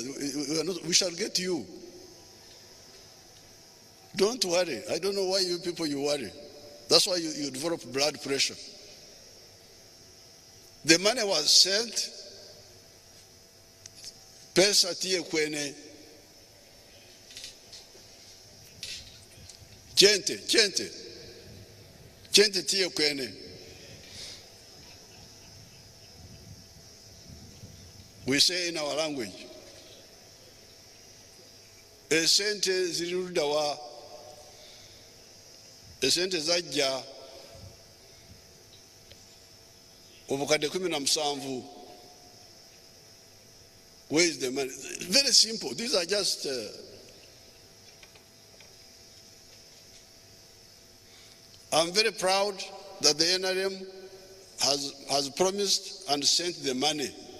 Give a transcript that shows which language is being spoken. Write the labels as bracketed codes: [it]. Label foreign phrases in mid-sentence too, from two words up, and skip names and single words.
[en] We shall get you. Don't worry. I don't know why you people worry. That's why you develop blood pressure. The money was sent. [ach] Pesa tie kwene. Gente tie kwene. [en] We say in our language, [lg] esente zilirudawa, esente zajja obukadde 17. [en] Where is the money? Very simple. These are just I'm very proud that the NRM has promised and sent the money.